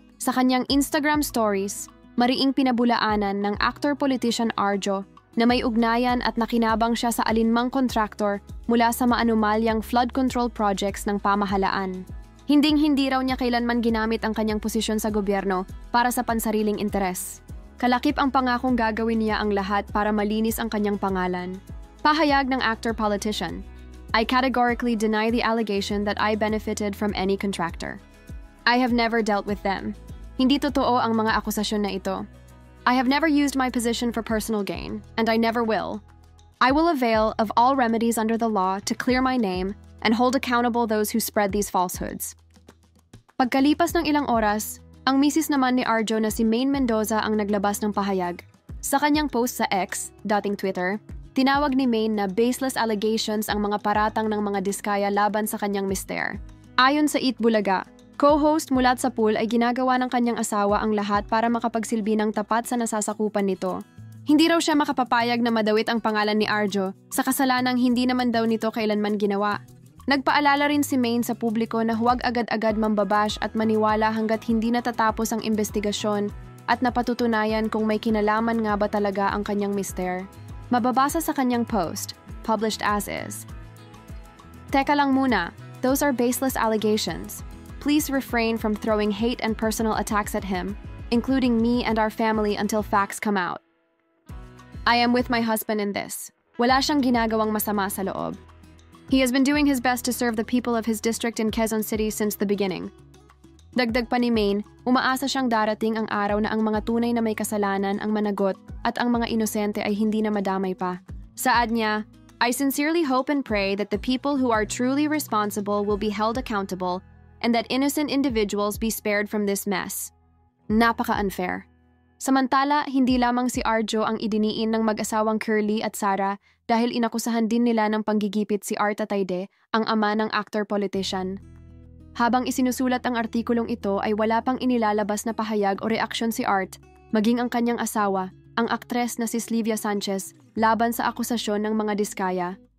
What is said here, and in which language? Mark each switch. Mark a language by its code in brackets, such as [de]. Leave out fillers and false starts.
[tl] Sa kanyang Instagram stories, mariing pinabulaanan ng actor-politician Arjo na may ugnayan at nakinabang siya sa alinmang kontraktor mula sa maanumalyang flood control projects ng pamahalaan. Hinding-hindi raw niya kailanman ginamit ang kanyang posisyon sa gobyerno para sa pansariling interes. Kalakip ang pangakong gagawin niya ang lahat para malinis ang kanyang pangalan. Pahayag ng [en] actor-politician, I categorically deny the allegation that I benefited from any contractor. I have never dealt with them. [tl] Hindi totoo ang mga akusasyon na ito. [en] I have never used my position for personal gain, and I never will. I will avail of all remedies under the law to clear my name and hold accountable those who spread these falsehoods. [tl] Pagkalipas ng ilang oras, ang misis naman ni Arjo na si Maine Mendoza ang naglabas ng pahayag. Sa kanyang post sa X, dating Twitter, tinawag ni Maine na [en] baseless allegations [tl] ang mga paratang ng mga Diskaya laban sa kanyang mister. Ayon sa Eat Bulaga, co-host Mulat sa Pool ay ginagawa ng kanyang asawa ang lahat para makapagsilbi ng tapat sa nasasakupan nito. Hindi raw siya makapapayag na madawit ang pangalan ni Arjo sa kasalanang hindi naman daw nito kailanman ginawa. Nagpaalala rin si Maine sa publiko na huwag agad-agad mambabash at maniwala hanggat hindi natatapos ang investigasyon at napatutunayan kung may kinalaman nga ba talaga ang kanyang mister. Mababasa sa kanyang post, [en] published as is. [tl] Teka lang muna, [en] those are baseless allegations. Please refrain from throwing hate and personal attacks at him, including me and our family until facts come out. I am with my husband in this. [tl] Wala siyang ginagawang masama sa loob. [en] He has been doing his best to serve the people of his district in Quezon City since the beginning. [tl] Dagdag pa ni Maine, umaasa siyang darating ang araw na ang mga tunay na may kasalanan ang managot at ang mga inosente ay hindi na madamay pa. Saad niya, [en] I sincerely hope and pray that the people who are truly responsible will be held accountable and that innocent individuals be spared from this mess. [tl] Napaka-unfair. Samantala, hindi lamang si Arjo ang idiniin ng mag-asawang Curly at Sara dahil inakusahan din nila ng panggigipit si Art Atayde, ang ama ng actor-politician. Habang isinusulat ang artikulong ito ay wala pang inilalabas na pahayag o reaksyon si Art, maging ang kanyang asawa, ang aktres na si Slivia Sanchez, laban sa akusasyon ng mga Diskaya.